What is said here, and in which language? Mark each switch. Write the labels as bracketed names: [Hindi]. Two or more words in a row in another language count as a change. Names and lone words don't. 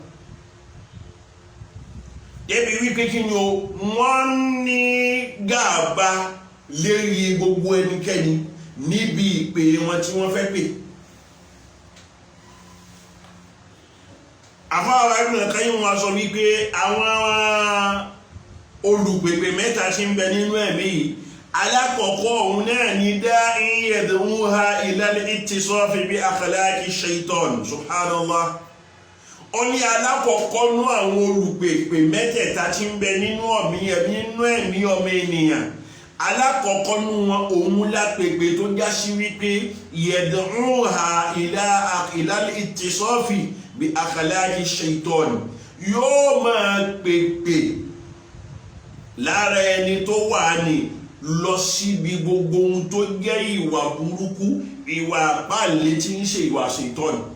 [Yoruba] débi wípé kí ni wọ́n ní gàba lérí gbogbo ẹnikẹ́ni níbi ìpè wọn tí wọ́n fẹ́ pè. àfáàwá Ibn al-Qayyim wọn sọ wípé àwọn olùpèpè mẹ́ta tí ń bẹ nínú ẹ̀mí yìí alákọ̀ọ́kọ́ òun náà ni [Arabic] داع يدعوها إلى الاتصاف بأخلاق الشيطان سبحان الله. [Yoruba] ó ní alákọ̀ọ́kọ́ nú àwọn olùpèpè mẹ́tẹ̀ẹ̀ta tí ń bẹ nínú ẹ̀mí ọmọ ènìyàn alákọ̀ọ́kọ́ nú wọn òun lápèpè tó já sí wípé [Arabic] يدعوها إلى الاتصاف بأخلاق الشيطان [Yoruba] yóò máa pèpè lára ẹni tó wà ní lọ síbi gbogbo ohun tó jẹ́ ìwà burúkú ìwà àpáàlẹ́ tí ń ṣe ìwà shaytan.